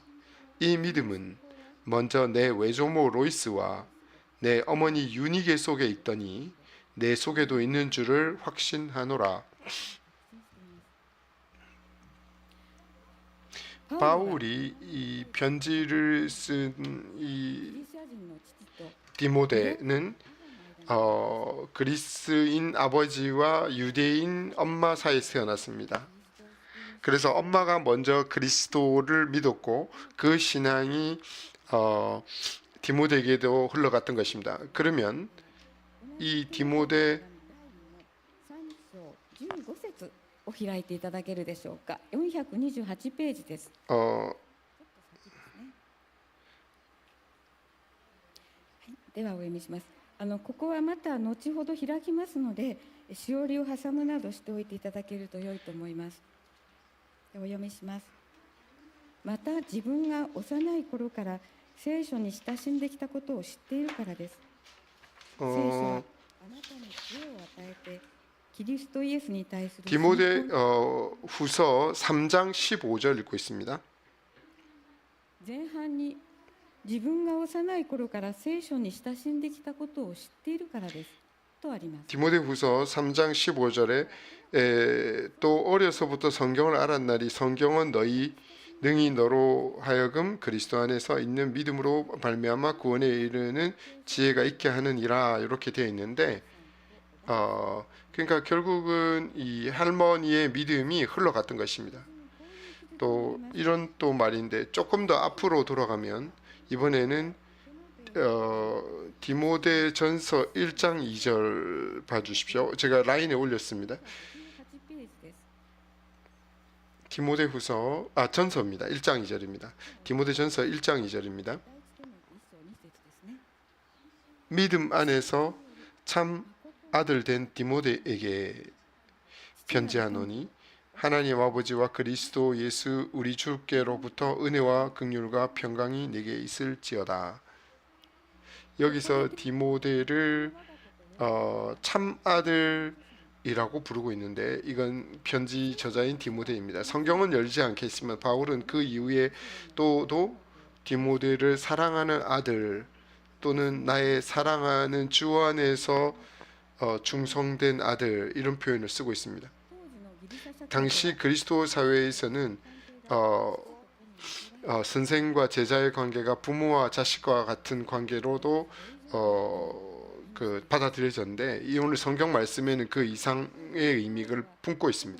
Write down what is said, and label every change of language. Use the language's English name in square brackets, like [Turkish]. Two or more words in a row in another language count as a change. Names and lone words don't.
[Korean] 이 믿음은 먼저 내 외조모 로이스와 내 어머니 유니게 속에 있더니 내 속에도 있는 줄을 확신하노라. 바울이 이 편지를 쓴 이 [Japanese] ギリシャ人の父と [Korean] 디모데는 그리스인 아버지와 유대인 엄마 사이에서 태어났습니다. 그래서 엄마가 먼저 그리스도를 믿었고 그 신앙이 디모데에게도 흘러갔던 것입니다. 그러면 이 디모데 [Japanese] 3 章15節を開いていただけるでしょうか。428ページです。ではお読みします。ここはまた後ほど開きますので、しおりを挟むなどしておいていただけると良いと思います。お読みします。また自分が幼い頃から聖書に親しんできたことを知っているからです。聖書はあなたに知恵を与えて、キリストイエスに対する [Korean] 디모데 후서 3장 15절 읽고 있습니다. [Japanese] 前半に自分が幼い頃から聖書に親しんできたことを知っているからですとあります。 [Korean] 디모데 후서 3장 15절에 또 어려서부터 성경을 알았나니 성경은 능히 너로 하여금 그리스도 안에서 있는 믿음으로 말미암아 구원에 이르는 지혜가 있게 하느니라 이렇게 되어 있는데 그러니까 결국은 이 할머니의 믿음이 흘러갔던 것입니다. 또 이런 또 말인데 조금 더 앞으로 돌아가면 이번에는 디모데전서 1장 2절 봐주십시오. 제가 라인에 올렸습니다. [Japanese] 18 ページです。 [Korean] 디모데후서 전서입니다. 1장 2절입니다. 디모데전서 1장 2절입니다. [Japanese] 第一テモテ1章2節ですね。 [Korean] 믿음 안에서 참 아들 된 디모데에게 편지하노니 하나님 아버지와 그리스도 예수 우리 주께로부터 은혜와 긍휼과 평강이 내게 있을지어다. 여기서 디모데를 참 아들이라고 부르고 있는데 이건 편지 저자인 디모데입니다. 성경은 열지 않겠지만 바울은 그 이후에 또도 디모데를 사랑하는 아들 또는 나의 사랑하는 주 안에서 충성된 아들 이런 표현을 쓰고 있습니다. [Japanese] 当時のギリシャ社会 [Korean] 당시 그리스도 사회에서는 선생과 제자의 관계가 부모와 자식과 같은 관계로도 받아들여졌는데 이 오늘 성경 말씀에는 그 이상의 의미를 품고 있습니다.